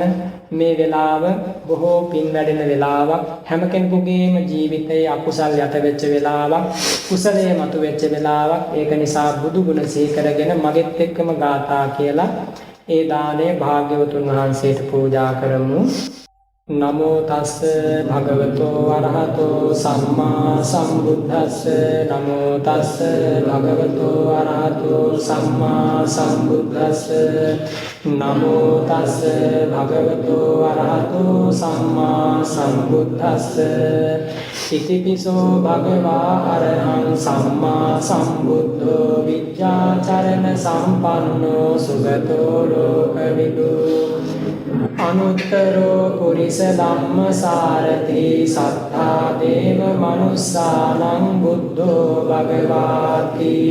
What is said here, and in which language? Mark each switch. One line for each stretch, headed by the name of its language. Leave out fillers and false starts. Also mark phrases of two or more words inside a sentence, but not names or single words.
Sinhala: මේ වෙලාව බොහෝ පින් වැඩෙන වෙලාවක්. හැම කෙනෙකුගේම ජීවිතයේ අකුසල් යට වෙච්ච වෙලාවක්, කුසලයේ මතු වෙච්ච වෙලාවක්. ඒක නිසා බුදු ගුණ සිහි කරගෙන මගෙත් එක්කම ගාථා කියලා ඒ දාණය භාග්‍යවතුන් වහන්සේට පූජා කරමු.
Pali: නමෝ තස්ස භගවතෝ අරහතෝ සම්මා සම්බුද්දස්ස නමෝ තස්ස භගවතෝ අරහතෝ සම්මා සම්බුද්දස්ස නමෝ තස්ස භගවතෝ අරහතෝ සම්මා සම්බුද්දස්ස ඉතිපිසෝ භගවා අරහං සම්මා සම්බුද්ධෝ විද්‍යාචරණ සම්පන්නෝ සුගතෝ ලෝකවිදු අනුත්තරෝ පුරිස ධම්මසාරති සත්තා දේව මනුස්සානං බුද්ධෝ භගවාති